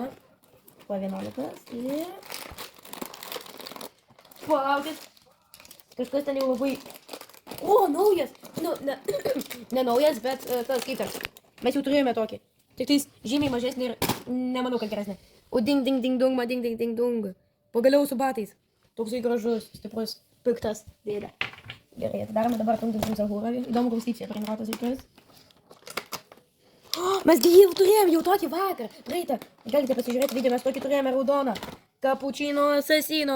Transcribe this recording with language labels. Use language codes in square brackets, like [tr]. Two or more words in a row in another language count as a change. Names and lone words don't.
[lt] Po 11 ir... Palaukit. Kažkas ten jau labai... O, naujas! Nu, ne naujas, bet tas kitas. Mes jau turėjome tokį. Tik tais žymiai mažesnį ir nemanau, kad geresnė. O ding ding ding dung, ma ding ding ding dung. Pagaliau su batais. Toksai gražus, stiprus, piktas dėdė. Gerai, atidarome dabar Tum Sahurą. Įdomu klausyti, čia pringratas reikės. Mes gi jau turėjom jau tokį vakar. Praeitą. Galite pasižiūrėti video, mes tokį turėjome raudoną. Kapučino asasino.